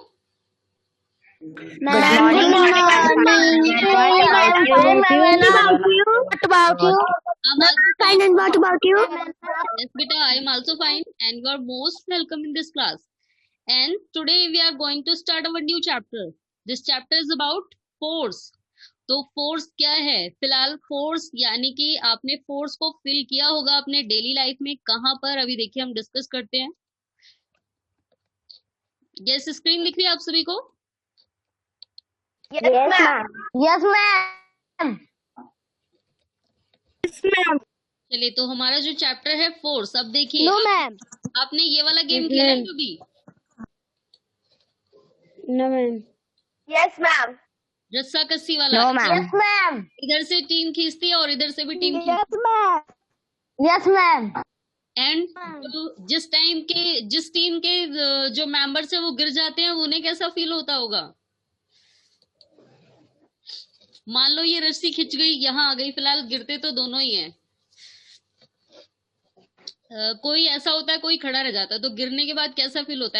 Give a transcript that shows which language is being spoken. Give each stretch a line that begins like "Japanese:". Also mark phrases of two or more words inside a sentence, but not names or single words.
English: Good morning. What about you? I'm also fine. And what about you? Yes, beta, I am also fine and you are most welcome in this class. And today we are going to start our new chapter. This chapter is about force.
Hindi: तो फोर्स क्या है? फिलहाल फोर्स यानी कि आपने फोर्स को फील किया होगा अपने
English: daily life
Hindi: में कहाँ पर, अभी देखिए हम डिस्कस करते हैं।
English: Yes, screen
Hindi: दिख रही है आप सभी को?
English: Yes, ma'am. Yes, ma'am. Yes, ma'am.
Hindi: चलिए, तो हमारा जो चैप्टर है फोर्स, अब देखिए
English: No, ma'am.
Hindi: आपने ये वाला गेम
English: Yes,
Hindi: खेला है
English: ma'am.
Hindi: कभी?
English: No, ma'am. Yes, ma'am.
Hindi: रस्सा कस्सी वाला?
English: No, ma'am. Yes, ma'am.
Hindi: इधर से टीम खींचती है और इधर से भी टीम खींचती
English: Yes, ma'am. Yes, ma'am.
Hindi: है।
English: and then
Hindi: जिस टीम के जो मेंबर्स है वो गिर जाते हैं, उन्हें कैसा फील होता होगा? मान लो ये रस्सी खिंच गई, यहाँ आ गई, फिलहाल गिरते तो दोनों ही हैं। कोई ऐसा होता है, कोई खड़ा रह जाता है, तो गिरने के बाद कैसा फील होता है?